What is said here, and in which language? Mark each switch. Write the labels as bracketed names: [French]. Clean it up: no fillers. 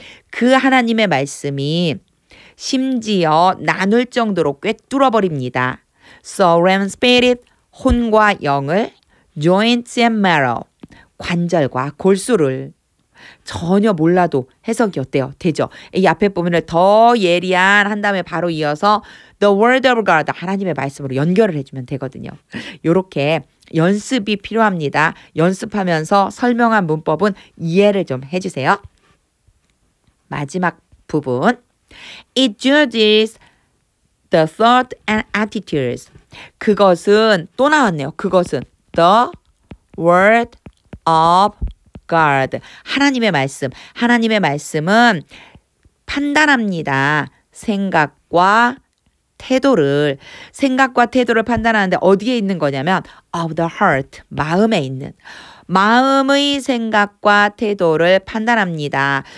[Korean] 그 하나님의 말씀이 심지어 나눌 정도로 꿰뚫어 버립니다. [English] soul and spirit, [Korean] 혼과 영을, [English] joints and marrow, [Korean] 관절과 골수를. 전혀 몰라도 해석이 어때요? 되죠? 이 앞에 부분을 더 예리한 한 다음에 바로 이어서 [English] the word of God, [Korean] 하나님의 말씀으로 연결을 해주면 되거든요. 요렇게 연습이 필요합니다. 연습하면서 설명한 문법은 이해를 좀 해주세요. 마지막 부분. [English] It judges the thought and attitudes. [Korean] 그것은 또 나왔네요. 그것은 [English] the word of God. [Korean] 하나님의 말씀. 하나님의 말씀은 판단합니다. 생각과 태도를 생각과 태도를 판단하는데 어디에 있는 거냐면 [English] of the heart [Korean] 마음에 있는 마음의 생각과 태도를 판단합니다.